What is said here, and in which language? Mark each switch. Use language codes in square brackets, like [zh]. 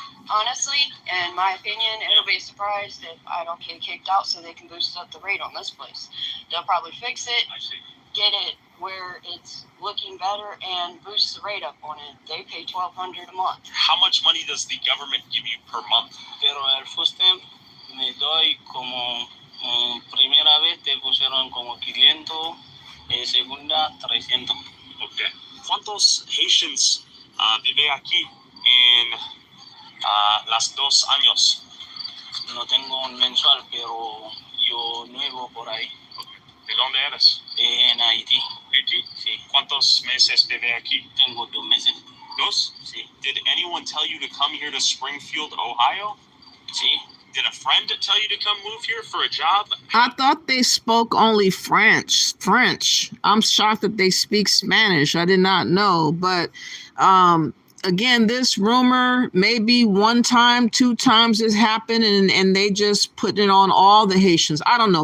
[en] Honestly, in my opinion, it'll be a surprise if I don't get kicked out so they can boost up the rate on this place. They'll probably fix it, I see. get it where it's looking better, and boost the rate up on it. They pay $1,200 a month. How much money does the government give you per month? [es] Pero el [en] first time [es] me doy como primera vez te pusieron como 500, segunda 300. [en] Okay. [es] ¿Cuántos Haitians vive aquí en las 2 años? No tengo un mensual, pero yo nuevo por ahí. ¿De dónde eres? En Haití. [en] Haiti? [es] Sí. ¿Cuántos meses vive aquí? Tengo 2 meses. [en] 2? [es] Sí. [en] Did anyone tell you to come here to Springfield, Ohio? [es] Sí. [en] Did a friend tell you to come move here for a job? I thought they spoke only French. I'm shocked that they speak Spanish. I did not know. But again, this rumor, maybe 1 time, 2 times this happened, and they just put it on all the Haitians. I don't know.